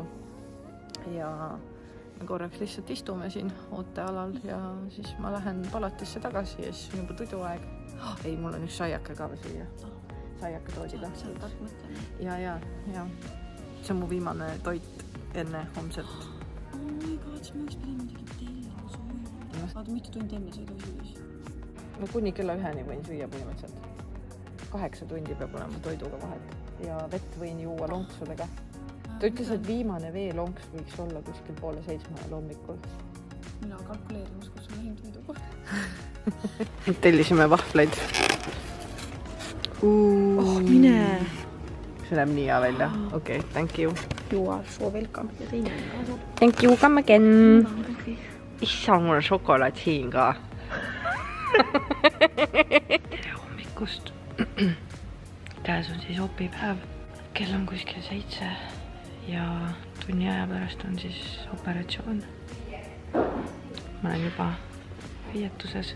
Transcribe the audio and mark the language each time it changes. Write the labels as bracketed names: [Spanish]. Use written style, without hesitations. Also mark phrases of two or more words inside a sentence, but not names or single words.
[Estonian] Ja me korraks lihtsalt istume siin ootealal ja siis ma lähen palatisse tagasi ja siis on juba tuduaeg. Ei, mul on üks saiake ka või süüa. Saiake toodi ka. Ja. See on mu viimane toit enne homset. [English] Oh my god, [Estonian] siis ma üks pidin midagi tellima süüa. Vaata, mitu tundi enne sa ei tohi süüa. No kuni kella 1-ni võin süüa põhimõtteliselt. 8 tundi peab olema toiduga vahet. Ja vett võin juua lonksudega. Ta ütles, et viimane veelonks võiks olla kuskil 6:30 hommikul. Mina kalkuleerimas, kus on lähim toidukoht. Tellisime vahvleid. Oh, mine! See näeb nii hea välja. Okei, [English] thank you. You are so welcome. [Estonian] Ja teine on kaasa. [English] Thank you, come again. [Estonian] Issa, mul on šokolaad siin ka. Tere hommikust! Käes on siis opipäev. Kell on kuskil 7 ja tunni aja pärast on siis operatsioon. Ma olen juba riietuses.